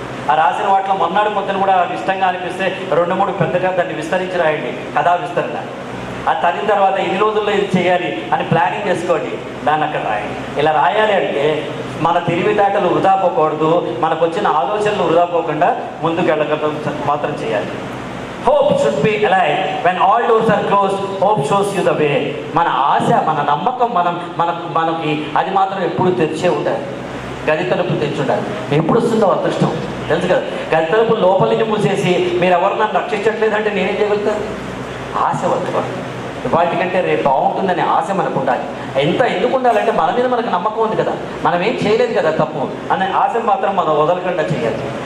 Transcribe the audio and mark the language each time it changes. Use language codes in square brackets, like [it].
[te] ఆ రాసిన వాటిలో మొన్నటి పొద్దున కూడా ఇష్టంగా అనిపిస్తే 2-3 పెద్దగా దాన్ని విస్తరించి రాయండి, కథా విస్తరణ. అది తగిన తర్వాత 2 రోజుల్లో ఇది చేయాలి అని ప్లానింగ్ చేసుకోండి, దాన్ని అక్కడ రాయండి. ఇలా రాయాలి అంటే మన తెలివితేటలు వృధా పోకూడదు, మనకు వచ్చిన ఆలోచనలు వృధా పోకుండా ముందుకు వెళ్ళగలం మాత్రం చేయాలి. [en] Hope should be alive. When all doors are closed, hope shows you the way. [te] మన ఆశ, మన నమ్మకం, మనకి అది మాత్రం ఎప్పుడు తెరిచే ఉండాలి. గది తలుపులు తెచ్చుండాలి. ఎప్పుడు వస్తుందో అదృష్టం తెలుసు కదా. గది తలుపులు లోపల నుంచి మూసేసి మీరు ఎవరు నన్ను రక్షించట్లేదంటే నేనేం చేయగలుగుతాను? ఆశ వద్దుకోండి. వాటికంటే రేపు బాగుంటుందనే ఆశ మనకు ఉండాలి. ఎందుకు ఉండాలంటే మన మీద మనకు నమ్మకం ఉంది కదా, మనం ఏం చేయలేదు కదా తప్పు అనే ఆశ మాత్రం మనం వదలకుండా చేయాలి.